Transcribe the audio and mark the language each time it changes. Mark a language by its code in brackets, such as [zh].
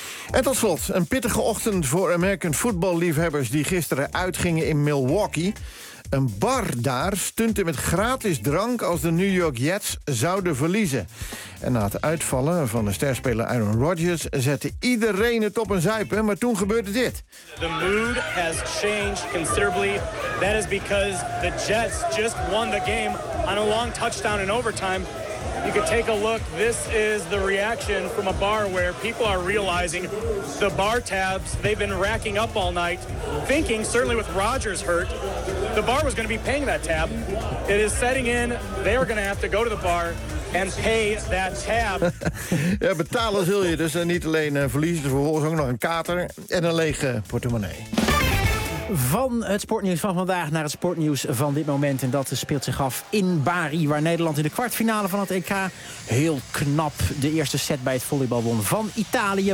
[nl] En tot slot, een pittige ochtend voor American voetballiefhebbers die gisteren uitgingen in Milwaukee. Een bar daar stunte met gratis drank als de New York Jets zouden verliezen. En na het uitvallen van de sterspeler Aaron Rodgers zette iedereen het op een zuipen, maar toen gebeurde dit. [en] The mood has changed considerably. That is because the Jets just won the game on a long touchdown in overtime. You can take a look. This is the reaction from a bar where people are realizing the bar tabs they've been racking up all night, thinking certainly with Rodgers hurt, the bar was going to be paying that tab. It is setting in. They are going to have to go to the bar and pay that tab. [nl] Ja, betalen zul je dus niet alleen verliezen, vervolgens ook nog een kater en een lege portemonnee. Van het sportnieuws van vandaag naar het sportnieuws van dit moment. En dat speelt zich af in Bari, waar Nederland in de kwartfinale van het EK heel knap de eerste set bij het volleybal won van Italië.